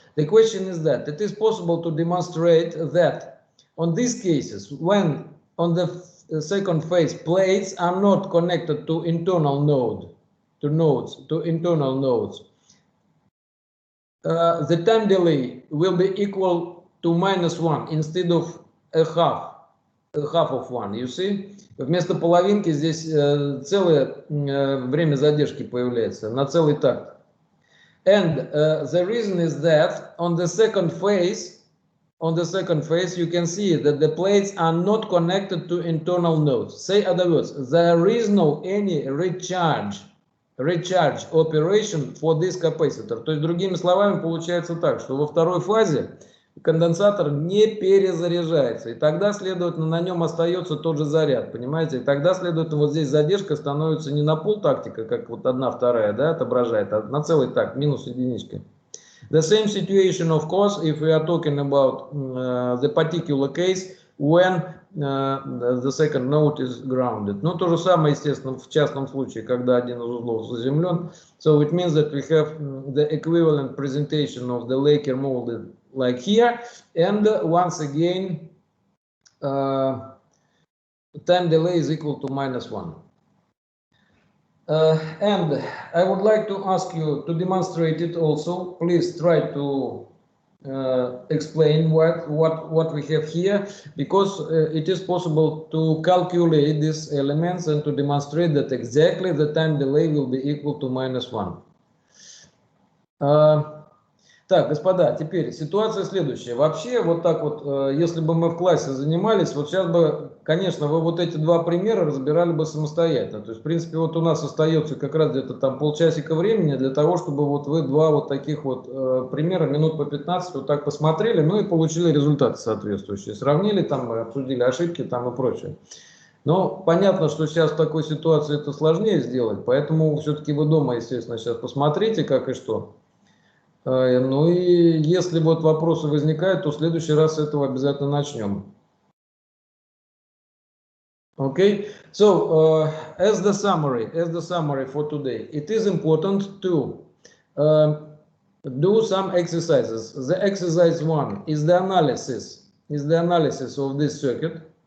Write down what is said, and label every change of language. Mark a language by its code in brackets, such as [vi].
[en] The question is that it is possible to demonstrate that on these cases, when on the second phase plates are not connected to internal node, to internal nodes, the time delay will be equal to -1 instead of a half of 1, you see? [ru] Вместо половинки здесь целое время задержки появляется, на целый такт. [en] And the reason is that on the second phase, you can see that the plates are not connected to internal nodes. Say other words, there is no any recharge operation for this capacitor. [ru] То есть, другими словами, получается так, что во второй фазе конденсатор не перезаряжается, и тогда, следовательно, на нем остается тот же заряд, понимаете? И тогда, следовательно, вот здесь задержка становится не на полтактика, как вот 1/2, да, отображает, а на целый такт, минус единичка. [en] The same situation, of course, if we are talking about the particular case when the second node is grounded. [ru] Ну, то же самое, естественно, в частном случае, когда один из узлов заземлен. [en] So it means that we have the equivalent presentation of the Laker molded like here, and once again, time delay is equal to -1. And I would like to ask you to demonstrate it also. Please try to explain what we have here, because it is possible to calculate these elements and to demonstrate that exactly the time delay will be equal to -1. [ru] Так, господа, теперь ситуация следующая. Вообще, вот так вот, если бы мы в классе занимались, вот сейчас бы, конечно, вы вот эти два примера разбирали бы самостоятельно. То есть, в принципе, вот у нас остается как раз где-то там полчасика времени для того, чтобы вот вы два вот таких вот примера, минут по 15, вот так посмотрели, ну и получили результаты соответствующие. Сравнили там, обсудили ошибки там и прочее. Но понятно, что сейчас в такой ситуации это сложнее сделать, поэтому все-таки вы дома, естественно, сейчас посмотрите, как и что. Ну и если вот вопросы возникают, то в следующий раз с этого обязательно начнем. [en] Okay, so as the summary for today, it is important to do some exercises. The exercise 1 is the analysis of this circuit.